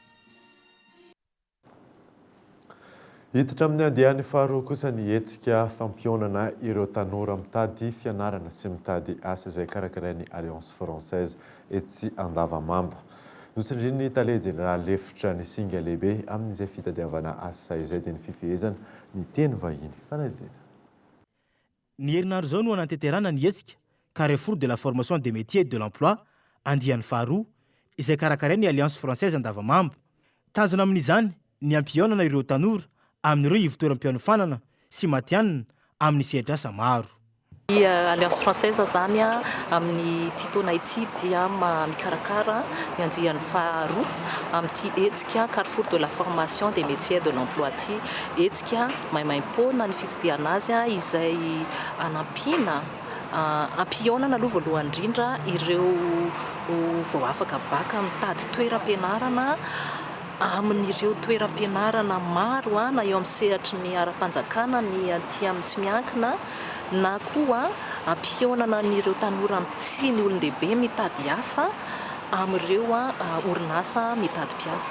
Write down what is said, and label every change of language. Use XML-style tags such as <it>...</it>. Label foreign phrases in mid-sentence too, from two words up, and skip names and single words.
<mg>Hiditra amin'ny andiany faharoa kosa ny hetsika fampionana ireo tanora mitady fianarana sy mitady asa izay karakarain'ny Alliance Française etsy Andavamamba. Notsindrin'ny tale général lefitra ny singa lehibe amin'izay fitadiavana asa izay dia ny fifehezana ny teny vahiny fanadina. Ny herinandro zao no ananteterana ny hetsika Carrefour de la formation des métiers de l'emploi andiany faharoa izay karakarain'ny Alliance Française Andavamamba. Tanjona amin'izany ny ampionana ireo tanora amin'ireo ivitoeram-pianofanana sy matianina amin'ny sehatra asa maro. Ny Alliance Française zany amin'ny titona ity dia mikarakara ny andiany faharoa amin'ity hetsika Carrefour de la formation des métiers de l'emploi ty hetsika maimaim-pona ny fitsidiana azy izay anampina ampionana aloha voalohany indrindra ireo vao afaka baka mitady toeram-pianarana amin'ireo toeram-pianarana maro na eo amin'ny sehatry ny ara-panjakana ny aty amin'ny tsy miankina na koa ampionana n'ireo tanora sy ny olon-dehibe mitady asa amin'ireo orinasa mitady mpiasa.</mg>